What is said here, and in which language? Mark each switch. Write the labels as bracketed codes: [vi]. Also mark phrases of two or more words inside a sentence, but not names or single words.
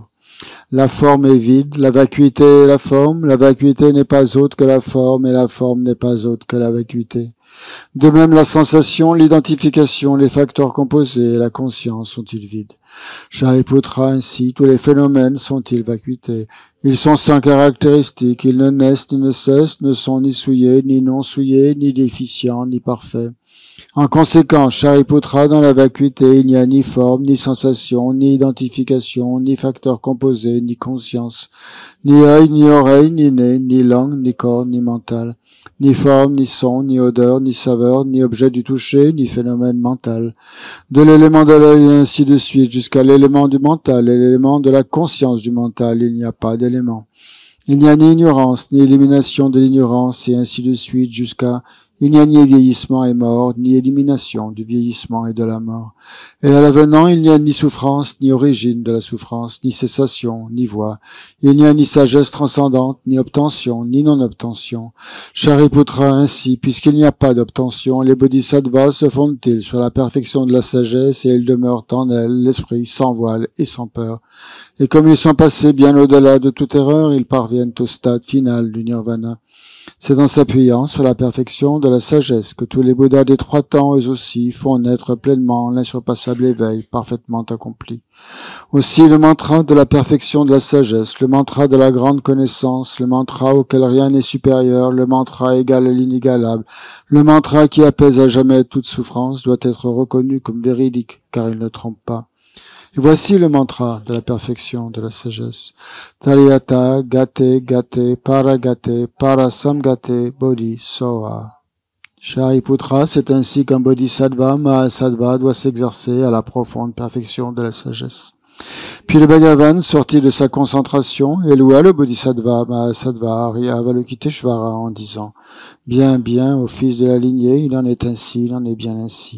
[fr] La forme est vide, la vacuité est la vacuité n'est pas autre que la forme, et la forme n'est pas autre que la vacuité. De même, la sensation, l'identification, les facteurs composés et la conscience sont-ils vides. Shariputra, ainsi, tous les phénomènes sont-ils vacuités. Ils sont sans caractéristiques, ils ne naissent ni ne cessent, ne sont ni souillés, ni non souillés, ni déficients, ni parfaits. En conséquence, Shariputra, dans la vacuité, il n'y a ni forme, ni sensation, ni identification, ni facteur composé, ni conscience, ni œil, ni oreille, ni nez, ni langue, ni corps, ni mental, ni forme, ni son, ni odeur, ni saveur, ni objet du toucher, ni phénomène mental. De l'élément de l'œil et ainsi de suite, jusqu'à l'élément du mental et l'élément de la conscience du mental, il n'y a pas d'élément. Il n'y a ni ignorance, ni élimination de l'ignorance, et ainsi de suite, jusqu'à il n'y a ni vieillissement et mort, ni élimination du vieillissement et de la mort. Et à l'avenant, il n'y a ni souffrance, ni origine de la souffrance, ni cessation, ni voie. Il n'y a ni sagesse transcendante, ni obtention, ni non-obtention. Shariputra, ainsi, puisqu'il n'y a pas d'obtention, les bodhisattvas se fondent-ils sur la perfection de la sagesse, et ils demeurent en elles, l'esprit sans voile et sans peur. Et comme ils sont passés bien au-delà de toute erreur, ils parviennent au stade final du nirvana. C'est en s'appuyant sur la perfection de la sagesse que tous les Bouddhas des 3 temps, eux aussi, font naître pleinement l'insurpassable éveil parfaitement accompli. Aussi le mantra de la perfection de la sagesse, le mantra de la grande connaissance, le mantra auquel rien n'est supérieur, le mantra égal à l'inégalable, le mantra qui apaise à jamais toute souffrance doit être reconnu comme véridique, car il ne trompe pas. Et voici le mantra de la perfection de la sagesse. [sa] Taryata gate gate paragate parasamgate bodhi soha. [fr] Shariputra, c'est ainsi qu'un bodhisattva Mahasattva doit s'exercer à la profonde perfection de la sagesse. Puis le Bhagavan sortit de sa concentration et loua le bodhisattva Mahasattva Arya Avalokiteshvara en disant: bien, bien, ô fils de la lignée, il en est ainsi, il en est bien ainsi.